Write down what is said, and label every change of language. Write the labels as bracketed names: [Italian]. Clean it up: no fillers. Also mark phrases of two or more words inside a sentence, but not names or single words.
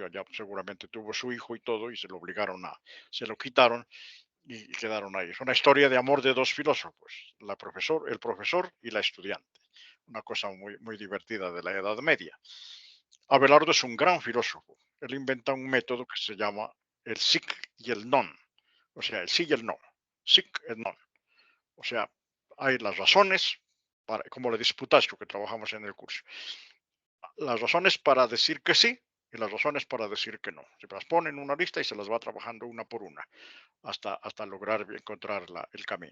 [Spanish] Allá seguramente tuvo su hijo y todo y se lo quitaron y quedaron ahí. Es una historia de amor de dos filósofos, el profesor y la estudiante. Una cosa muy, muy divertida de la Edad Media. Abelardo es un gran filósofo. Él inventa un método que se llama el sic y el non, o sea, el sí y el no. [Latin] Sic et non. [Spanish] O sea, hay las razones, como le disputaste que trabajamos en el curso, las razones para decir que sí y las razones para decir que no. Se las pone en una lista y se las va trabajando una por una hasta lograr encontrar el camino.